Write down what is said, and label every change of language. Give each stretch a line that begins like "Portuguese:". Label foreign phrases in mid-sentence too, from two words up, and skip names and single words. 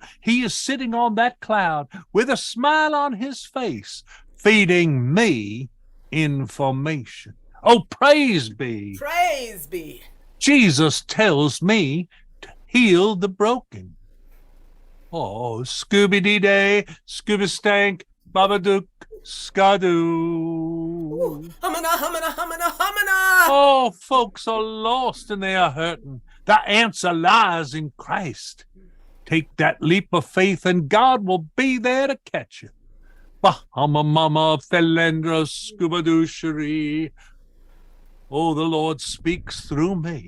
English: He is sitting on that cloud with a smile on his face, feeding me information. Oh, praise be. Praise be. Jesus tells me to heal the broken. Oh, Scooby-Dee-Day, Scooby-Stank, Babadook, Skadoo. Humana, humana, humana, humana. Oh, folks are lost and they are hurting. The answer lies in Christ. Take that leap of faith and God will be there to catch you. Bahama mama, Felendra, Scuba-doo-cherie. Oh, the Lord speaks through me.